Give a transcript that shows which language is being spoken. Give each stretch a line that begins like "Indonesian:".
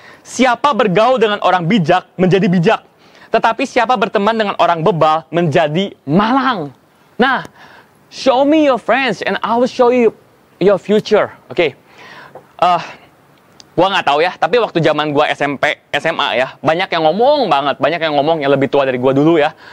Indonesian: Siapa bergaul dengan orang bijak menjadi bijak. Tetapi siapa berteman dengan orang bebal menjadi malang.
English: Nah, show me your friends and I will show you your future.
Indonesian: Oke. Gua nggak tahu ya, tapi waktu zaman gua SMP, SMA ya, banyak yang ngomong yang lebih tua dari gua dulu ya.